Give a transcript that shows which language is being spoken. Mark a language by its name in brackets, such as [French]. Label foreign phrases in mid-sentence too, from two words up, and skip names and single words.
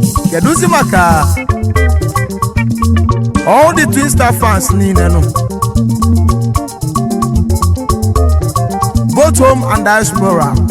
[Igbo] Kedụzi maka [English] all the Twin Star fans [Igbo] niile nụ? [English] Both home and diaspora.